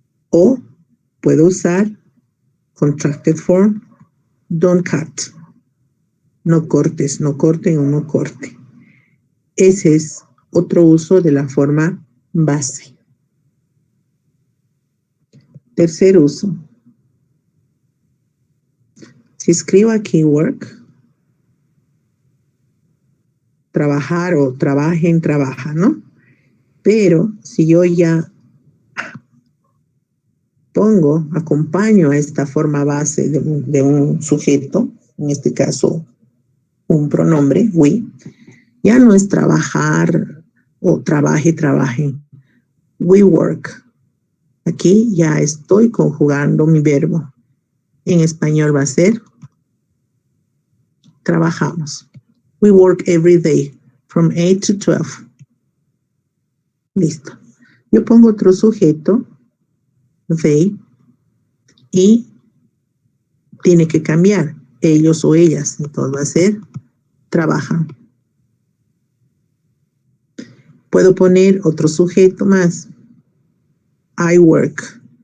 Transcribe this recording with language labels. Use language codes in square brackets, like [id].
[es] O puedo usar [en] contracted form, don't cut. [es] No cortes, no corten o no corte. Ese es otro uso de la forma base. Tercer uso. Si escribo aquí work, trabajar o trabajen, trabaja, ¿no? Pero si yo ya acompaño a esta forma base de un sujeto, en este caso un pronombre, we, ya no es trabajar o trabaje, trabajen. [en] We work. [es] Aquí ya estoy conjugando mi verbo. En español va a ser trabajamos. [en] We work every day from 8 to 12. [es] Listo. Yo pongo otro sujeto, they, y tiene que cambiar, ellos o ellas. Entonces va a ser trabajan. Puedo poner otro sujeto más. [en] I work.